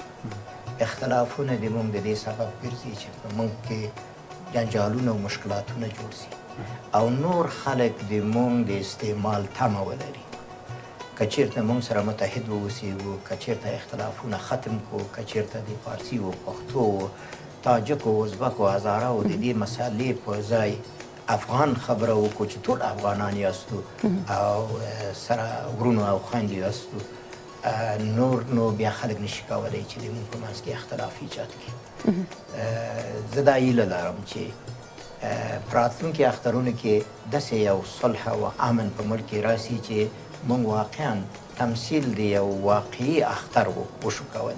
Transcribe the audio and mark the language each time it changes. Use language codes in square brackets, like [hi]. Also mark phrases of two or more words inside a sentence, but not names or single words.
[ps] اختلافونه د موږ د دې سبب ګرځي چې په موږ کې جنجالونه او مشکلاتونه جوړ سي او نور خلک د موږ د استعمال تمه ولري. که چېرته موږ سره متحد واوسېږو، که چېرته اختلافونه ختم کړو، که چېرته د فارسي و پښتو و تاجک و ازبک و هزاره و د دې مسالې په ځای افغان خبره وکړو چې ټول افغانان یاستو او سره ورونو او خویندو یاستو نور نو بیا خلک نشي کولی چې د مونږ په منځ کې اختلاف ایجاد کړي. زه دا هیله لرم چې په راتلونکي اخترونو کې داسې یو صلح او امن په ملک کې راسي چې مونږ واقعا تمثیل د یو واقعي اختر وشو کولی.